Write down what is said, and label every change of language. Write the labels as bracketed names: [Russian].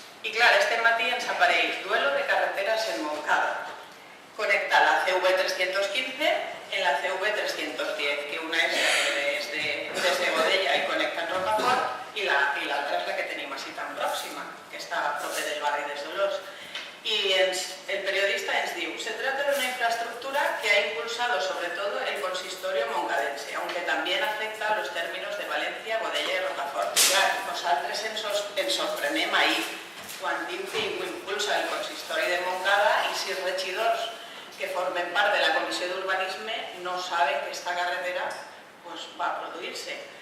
[Catalan] I clar, este matí ens apareix [Spanish] duelo de carreteras [Catalan] en Montcada. [Spanish] Conecta la CV 315 en la CV 310, [Catalan] que una és des de Godella i connecta en Rocafort i l'altra és la que tenim així tan pròxima, que està a prop del barri dels Dolors. [Spanish] Y el periodista [Catalan] ens diu, [Spanish] se trata de una infraestructura que ha impulsado sobre todo el consistorio moncadense, aunque también afecta a los términos de Valencia, Godella y Rocafort. [Catalan] Clar, nosaltres ens sorprenem ahir quan diu que ho impulsa el consistori de Montcada i 6 regidors que formen part de la comissió d'urbanisme no saben que aquesta carretera va a produir-se.